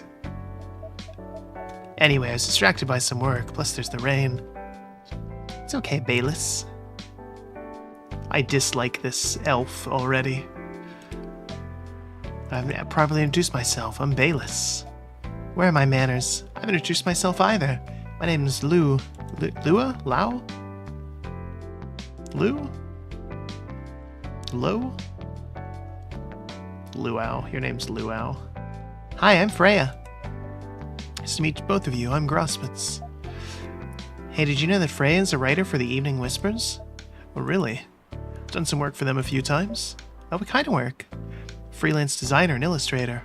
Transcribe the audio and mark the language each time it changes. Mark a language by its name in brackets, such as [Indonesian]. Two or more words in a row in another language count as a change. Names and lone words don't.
[English] Anyway, I was distracted by some work, plus there's the rain. It's okay, Bayless. I dislike this elf already. I haven't properly introduced myself. I'm Bayless. Where are my manners? I haven't introduced myself either. My name's Lou. Lua? Lau? Lou? Lo? Luau. Your name's Luau. Hi, I'm Freya. Nice to meet both of you. I'm Grospitz. Hey, did you know that Freya is a writer for the Evening Whispers? Oh, really? I've done some work for them a few times. Oh, what kind of work? Freelance designer and illustrator.